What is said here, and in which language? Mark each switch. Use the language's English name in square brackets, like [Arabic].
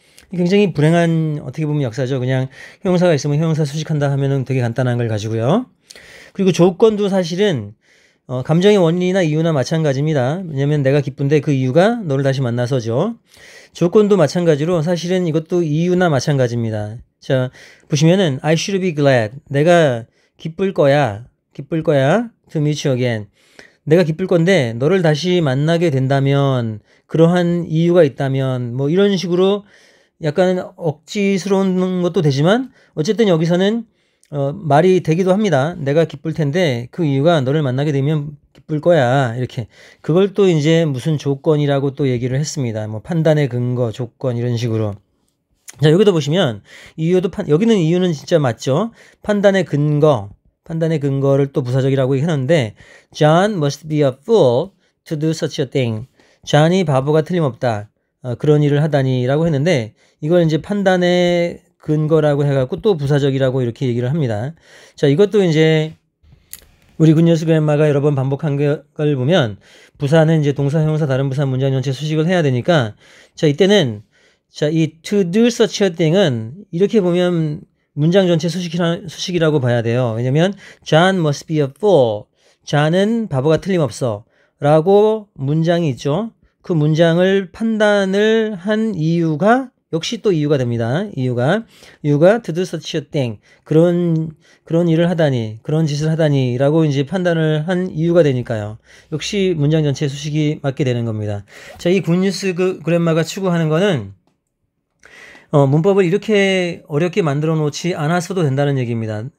[Korean] 굉장히 불행한 어떻게 보면 역사죠. 그냥 형용사가 있으면 형용사 수식한다 하면은 되게 간단한 걸 가지고요. 그리고 조건도 사실은 감정의 원인이나 이유나 마찬가지입니다. 왜냐면 내가 기쁜데 그 이유가 너를 다시 만나서죠. 조건도 마찬가지로 사실은 이것도 이유나 마찬가지입니다. 자, 보시면은 [English] I should be glad. [Korean] 내가 기쁠 거야 [English] to meet you again. [Korean] 내가 기쁠 건데 너를 다시 만나게 된다면 그러한 이유가 있다면 뭐 이런 식으로 약간 억지스러운 것도 되지만 어쨌든 여기서는 말이 되기도 합니다. 내가 기쁠 텐데 그 이유가 너를 만나게 되면 기쁠 거야. 이렇게. 그걸 또 이제 무슨 조건이라고 또 얘기를 했습니다. 뭐 판단의 근거, 조건 이런 식으로. 자, 여기도 보시면 이유도 여기는 이유는 진짜 맞죠. 판단의 근거를 또 부사적이라고 했는데 [English] John must be a fool to do such a thing. [Korean] 존이 바보가 틀림없다. 그런 일을 하다니라고 했는데 이걸 이제 판단의 근거라고 해갖고 또 부사적이라고 이렇게 얘기를 합니다. 자, 이것도 이제 우리 굿뉴스 그랜마가 여러 번 반복한 걸 보면 부사는 이제 동사, 형용사, 다른 부사, 문장 전체 수식을 해야 되니까 자, 이때는 자, 이 [English] to do such a thing [Korean] 은 이렇게 보면 문장 전체 수식이라고 봐야 돼요. 왜냐면 [English] John must be a fool. [Korean] John은 바보가 틀림없어. 라고 문장이 있죠. 그 문장을 판단을 한 이유가 역시 또 이유가 됩니다. 이유가 [English] to do such a thing. [Korean] 그런 일을 하다니, 그런 짓을 하다니 라고 이제 판단을 한 이유가 되니까요. 역시 문장 전체 수식이 맞게 되는 겁니다. 자, 이 굿뉴스 그랜마가 추구하는 거는 문법을 이렇게 어렵게 만들어 놓지 않았어도 된다는 얘기입니다.